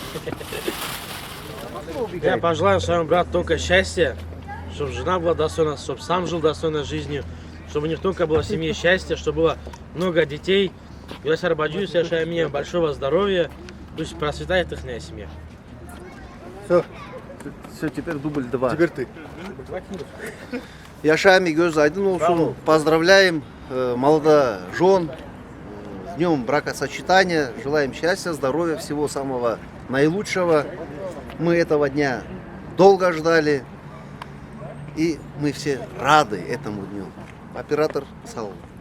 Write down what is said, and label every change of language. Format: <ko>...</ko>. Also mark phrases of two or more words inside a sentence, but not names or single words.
<ru>Я пожелаю своему брату только счастья, чтобы жена была достойна, чтобы сам жил достойной жизнью, чтобы у них только было в семье счастье, чтобы было много детей. Я Сарбаджу, совершаю мне большого здоровья, пусть процветает их семья. Все, теперь дубль 2. Теперь ты.</ru> <az>Yaşami göz aydın olsun.</az> <ru>Поздравляем молодожен с днем бракосочетания. Желаем счастья, здоровья, всего самого наилучшего. Мы этого дня долго ждали. И мы все рады этому дню. Оператор Саул.</ru>